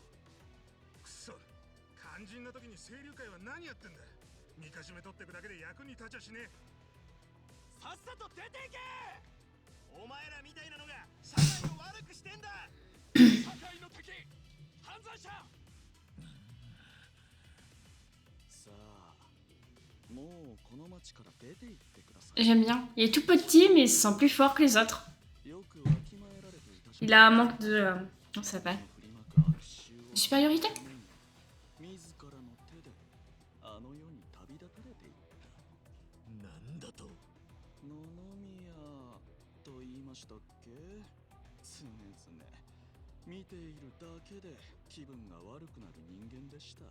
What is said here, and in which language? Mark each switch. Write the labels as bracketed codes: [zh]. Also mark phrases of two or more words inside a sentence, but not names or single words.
[ja] くそ、肝心な時に清流会は何やってんだ。みかしめ取ってくだけで役に立ちゃしねえ。さっさと出ていけ。お前らみたいなのが社会を悪くしてんだ。社会の敵、犯罪者。さあ、もうこの町から出て行ってください。 [fr] J'aime bien. Il est tout petit, mais il se sent plus fort que les autres. [ja] よくわきまえられていたし [fr] Il a un manque de... comment ça s'appelle? [ja] 振りまく悪臭を [fr] Supériorité? [ja] 自らの手であの世に旅立たれていった。なんだと。野々宮と言いましたっけ。常々見ているだけで気分が悪くなる人間でした。